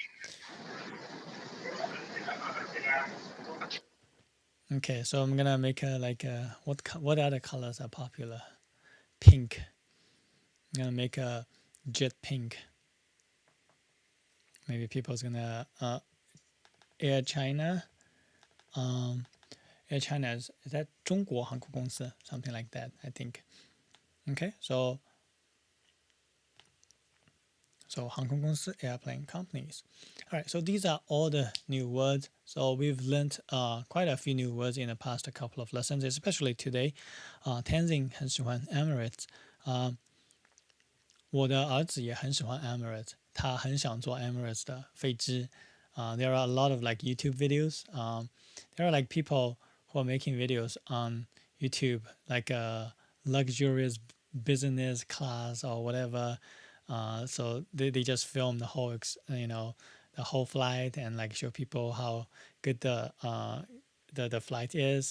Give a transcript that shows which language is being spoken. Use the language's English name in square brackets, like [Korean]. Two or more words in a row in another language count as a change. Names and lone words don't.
[English] Okay, so I'm gonna make a what other colors are popular? Pink. I'm gonna make a jet pink. Maybe people's gonna Air China. Air China is that [Chinese] 中国航空公司 [English] something like that, I think. Okay, so [Chinese] 航空公司 [English] airplane companies. All right, so these are all the new words. So we've learned quite a few new words in the past couple of lessons, especially today. [Chinese] Tenzin 很喜欢 Emirates. 我的儿子也很喜欢 Emirates. 他很想坐 Emirates 的飞机. [English] There are a lot of like YouTube videos. There are like people who are making videos on YouTube, like a luxurious business class or whatever. So they just film the whole the whole flight and like show people how good the flight is.